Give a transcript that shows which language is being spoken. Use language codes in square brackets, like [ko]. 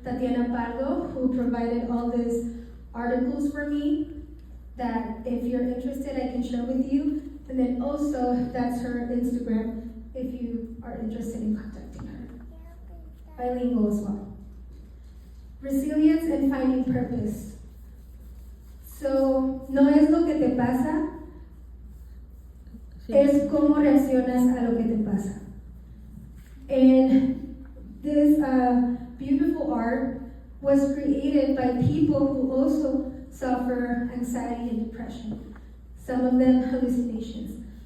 [en] Tatiana Pardo, who provided all these articles for me, that if you're interested, I can share with you. And then also, that's her Instagram, if you are interested in contacting her. Bilingual as well. Resilience and finding purpose. [es] So, no es lo que te pasa, es cómo reaccionas a lo que te pasa. [en] And this beautiful art was created by people who also suffer anxiety and depression, some of them hallucinations.